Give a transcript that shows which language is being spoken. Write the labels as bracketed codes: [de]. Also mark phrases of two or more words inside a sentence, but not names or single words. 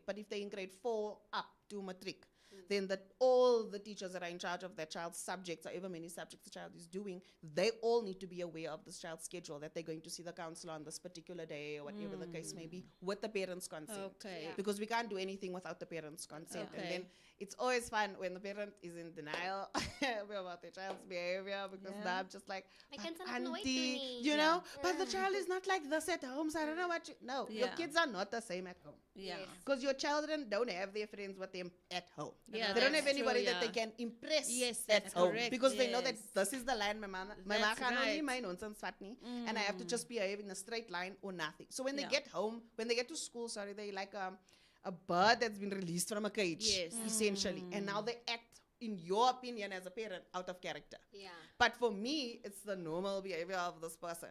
[en] But if they're in grade 4 up to matric, then all the teachers that are in charge of that child's subjects, however many subjects the child is doing, they all need to be aware of this child's schedule, that they're going to see the counselor on this particular day or whatever the case may be, with the parents' consent. Okay. Yeah. Because we can't do anything without the parents' consent. And Okay. then it's always fun when the parent is in denial about the child's behavior, because now I'm just like, My "But kid's not nooit auntie, [af] doen nie." [en] you know, but the child is not like this at home, so I don't know what you... No, your Yeah. kids are not the same at home. Yeah. Yes. Because your children don't have their friends with them at home. Yeah, They don't have that's anybody true, that they yeah. can impress Yes, at that's home. correct, Because they know that yes. this is the line my ma That's [af] gaan only right. my nonsense vat nie, [en] and I have to just behave in a straight line or nothing. So when they Yeah. get home, when they get to school, sorry, they like a bird that's been released from a cage, Yes. essentially. And now they act, in your opinion as a parent, out of character. Yeah. But for me, it's the normal behavior of this person.